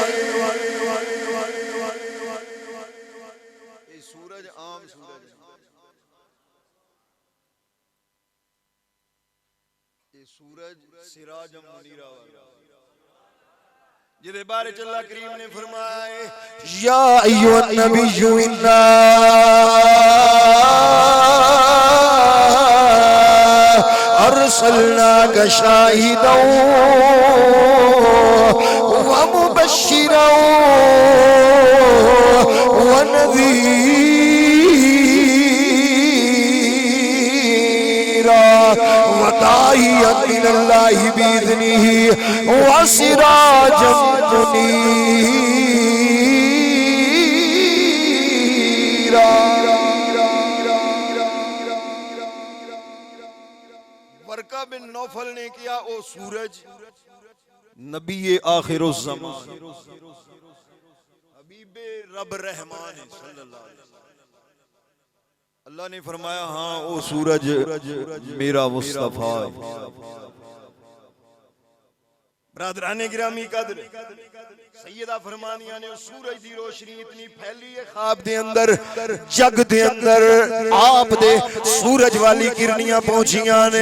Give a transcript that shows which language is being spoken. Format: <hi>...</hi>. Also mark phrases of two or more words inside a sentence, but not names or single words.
<pa>سورج عام سورج، یہ سورج</pa> <ar>سراجا منیرا</ar> <pa>جیہدے بارے چ اللہ کریم نے فرمایا ہے,</pa> <ar>یا أیها النبي إنا أرسلناك شاهدا و مبشرا و نذیرا و داعیا إلی الله بإذنه و سراجا منیرا.</ar> <pa>ورقہ بن نوفل نے کیا او سورج نبی آخرالزمان حبیب رب رحمان</pa> <ar>صلی اللہ علیہ وسلم,</ar> <pa>اللہ نے فرمایا ہاں او سورج میرا مصطفیٰ. برادران گرامی قدر سیدہ فرمانیا نے سورج دی روشنی اتنی پھیلی ہے خواب دے اندر، جگ دے اندر آپ دے سورج والی کرنیاں پہنچیاں نے.</pa>